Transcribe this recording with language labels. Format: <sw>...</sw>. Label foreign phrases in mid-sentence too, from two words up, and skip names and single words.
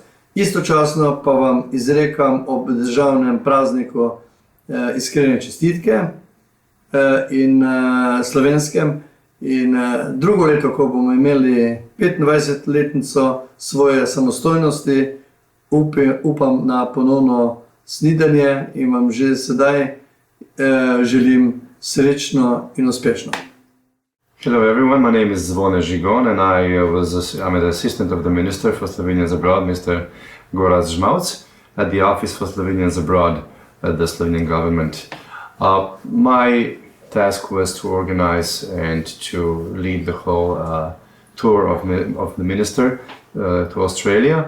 <sl>Istočasno pa vam izrekam ob državnem prazniku iskrene čestitke in slovenskem. In drugo leto, ko bomo imeli 25-letnico svoje samostojnosti, upam na ponovno snidenje in vam že sedaj želim srečno in uspešno.</sl> <en>Hello everyone, my name is Zvone Žigon and I'm an assistant of the Minister for Slovenians Abroad, Mr. Gorazd Žmavc, at the Office for Slovenians Abroad at the Slovenian government. My task was to organize and to lead the whole tour of the Minister to Australia.</en>